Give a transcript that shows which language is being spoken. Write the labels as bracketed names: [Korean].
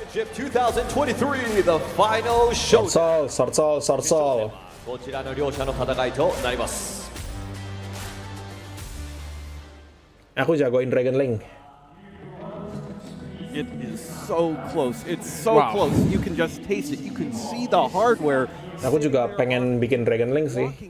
[English] Championship 2023, the final show. Short soul. [Japanese] こちらの両者の戦いとなります。 [Indonesian] Aku jagoin Dragon Link. [English] It is so close. It's so close. You can just taste it. You can see the hardware. [Indonesian] Aku juga pengen bikin Dragon Link sih.